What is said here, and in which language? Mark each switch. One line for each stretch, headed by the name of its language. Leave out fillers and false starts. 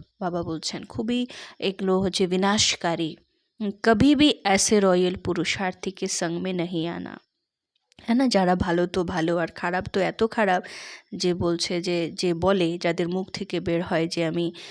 Bangla: বাবা বলছেন খুবই এগুলো विनाशकारी।
Hindi: कभी भी ऐसे रॉयल पुरुषार्थी के संग में नहीं आना। है ना,
Bangla: যারা ভালো তো ভালো আর খারাপ তো এত খারাপ যে বলছে যে বলে যাদের মুখ থেকে বের হয় যে আমি